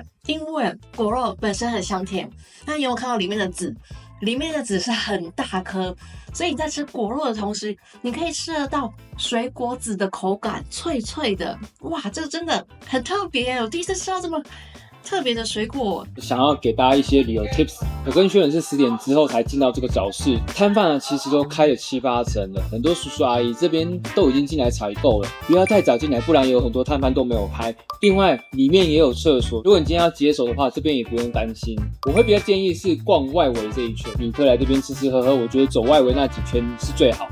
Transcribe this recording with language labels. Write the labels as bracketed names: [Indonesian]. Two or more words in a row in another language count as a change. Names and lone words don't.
[Chinese] 因為果肉本身很香甜，那你有看到裡面的籽？裡面的籽是很大顆，所以你在吃果肉的同時，你可以吃得到水果籽的口感，脆脆的。哇，這個真的很特別，我第一次吃到這麼特別的水果。想要給大家一些旅遊 tips，我跟軒仁是10點之後才進到這個早市，攤販呢其實都開了7-8成了，很多叔叔阿姨這邊都已經進來採購了，不要太早進來，不然有很多攤販都沒有開。另外裡面也有廁所，如果你今天要解手的話，這邊也不用擔心。我會比較建議是逛外圍這一圈，旅客來這邊吃吃喝喝，我覺得走外圍那幾圈是最好。